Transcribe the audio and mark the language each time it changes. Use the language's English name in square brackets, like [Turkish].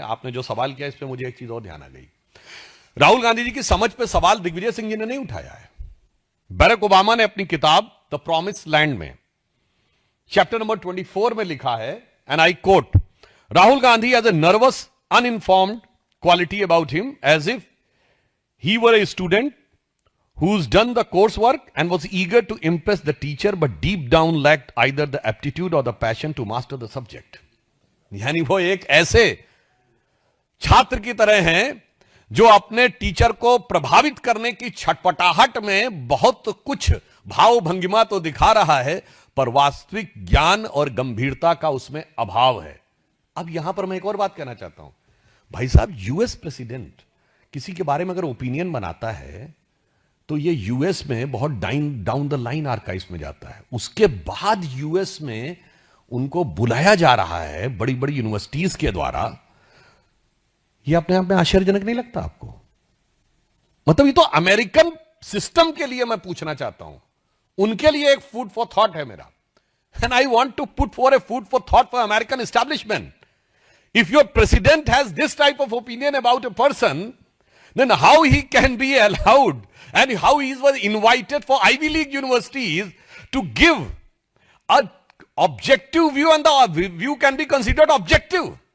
[Hindi] आपने जो सवाल किया इस पे मुझे एक चीज और ध्यान आ गई। राहुल गांधी जी की समझ पे सवाल दिग्विजय सिंह जी ने नहीं उठाया है। बराक ओबामा ने अपनी किताब द प्रॉमिस लैंड में चैप्टर नंबर 24 में लिखा है, [English] And I quote, Rahul Gandhi has a nervous uninformed quality about him as if he were a student who's done the coursework and was eager to impress the teacher but deep down lacked either the aptitude or the passion to master the subject. [Hindi] यानी वो एक ऐसे छात्र की तरह हैं जो अपने टीचर को प्रभावित करने की छटपटाहट में बहुत कुछ भाव भंगिमा तो दिखा रहा है, पर वास्तविक ज्ञान और गंभीरता का उसमें अभाव है. अब यहां पर मैं एक और बात कहना चाहता हूं. भाई साहब, यूएस प्रेसिडेंट किसी के बारे में अगर ओपिनियन बनाता है तो ये यूएस में बहुत [English] down the line [Hindi] आर्काइव्स में जाता है. उसके बाद यूएस में उनको बुलाया जा रहा है बड़ी बड़ी यूनिवर्सिटीज के द्वारा. ये अपने आप में आश्चर्यजनक नहीं लगता आपको? मतलब ये तो अमेरिकन सिस्टम के लिए मैं पूछना चाहता हूं, उनके लिए एक फूड फॉर थॉट है मेरा. [English] And I want to put for a food for thought for American establishment. If your president has this type of opinion about a person, then how he can be allowed and how he was invited for Ivy League universities to give an objective view, and the view can be considered objective.